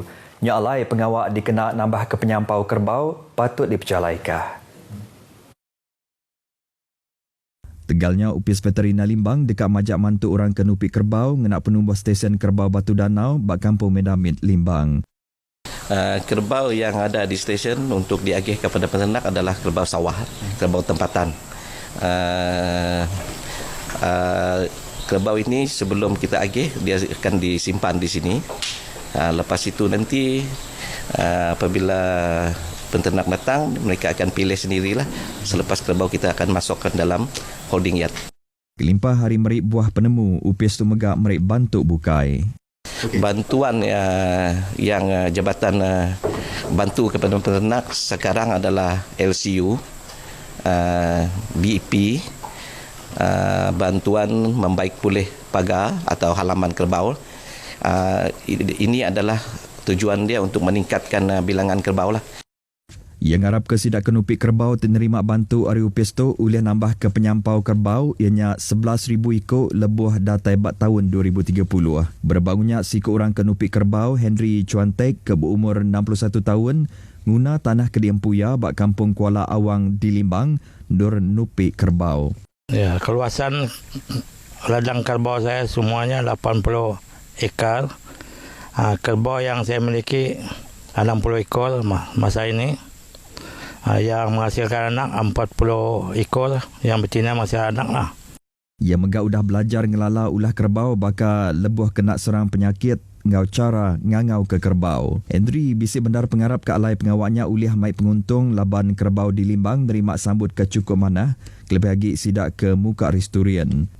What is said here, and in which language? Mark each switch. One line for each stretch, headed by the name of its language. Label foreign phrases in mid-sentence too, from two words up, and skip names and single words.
Iban: Nyalai pengawak dikena nambah ke penyampau kerbau patut dipercalaikah. Tegalnya upis veterina Limbang dekat majak mantu orang kenupi kerbau ngenak penumbah stesen kerbau Batu Danau bak kampung Medamit Limbang.
Malay: Kerbau yang ada di stesen untuk diagih kepada peternak adalah kerbau sawah, kerbau tempatan. Kerbau ini sebelum kita agih dia akan disimpan di sini. Lepas itu nanti apabila penternak datang mereka akan pilih sendirilah selepas kerbau kita akan masukkan dalam
English: holding yard.
Iban: Kelimpah hari merik buah penemu upis tu megak merik bantu bukai.
Malay: Bantuan yang jabatan bantu kepada peternak sekarang adalah LCU, BIP, bantuan membaik pulih pagar atau halaman kerbau. Ini adalah tujuan dia untuk meningkatkan bilangan kerbau lah.
Iban: Yang harap ke sidak kenupi kerbau menerima bantu ari upis tu ulih nambah ke penyampau kerbau ianya 11,000 ikut lebuh datai bat tahun 2030. Berbangunnya si ke orang kenupi kerbau Henry Chuantek ke berumur 61 tahun guna tanah kediampuya bak kampung Kuala Awang di Limbang dur nupi kerbau.
Malay: Ya, keluasan ladang kerbau saya semuanya 80 ekar. Kerbau yang saya miliki 60 ekor masa ini. Yang menghasilkan anak 40 ekor, yang betina masih anak lah.
Iban: Ia megak udah belajar ngelala ulah kerbau baka lebuh kena serang penyakit ngau cara ngangau ke kerbau. Henry bisik bendar pengarap ke alai pengawaknya ulih mai penguntung laban kerbau di Limbang nerima sambut ke cukup mana kelebih lagi sidak ke muka resturian.